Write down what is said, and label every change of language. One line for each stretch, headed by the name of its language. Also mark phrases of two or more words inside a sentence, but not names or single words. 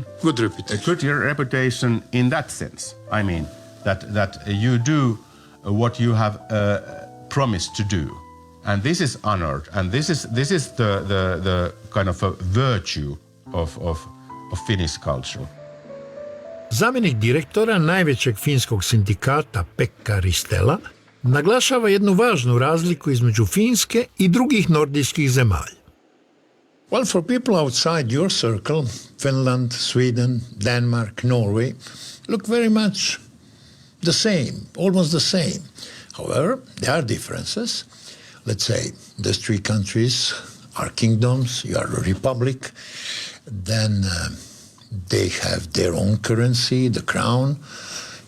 English: Good reputation. A good reputation in that sense. I mean, that you do what you have promised to do. And this is honored. And this is the kind of a virtue of Finnish culture.
Croatian: Zamjenik direktora najvećeg finskog sindikata Pekka Ristela naglašava jednu važnu razliku između Finske i drugih nordijskih zemalja.
English: Well, for people outside your circle, Finland, Sweden, Denmark, Norway, look very much the same, almost the same. However, there are differences. Let's say these three countries are kingdoms, you are a republic, then they have their own currency, the crown.